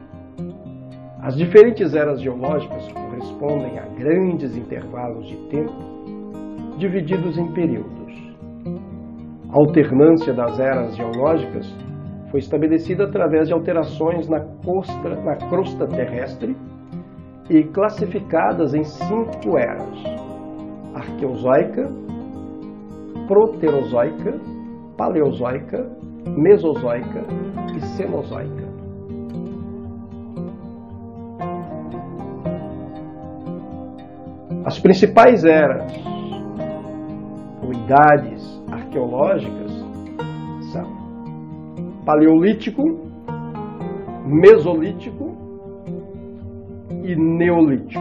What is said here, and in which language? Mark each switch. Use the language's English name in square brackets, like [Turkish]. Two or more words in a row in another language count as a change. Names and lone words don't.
[Portuguese] As diferentes eras geológicas correspondem a grandes intervalos de tempo divididos em períodos. A alternância das eras geológicas foi estabelecida através de alterações na crosta terrestre e classificadas em 5 eras: arqueozoica, proterozoica, paleozoica, mesozoica e cenozoica. As principais eras ou idades arqueológicas são Paleolítico, Mesolítico e Neolítico.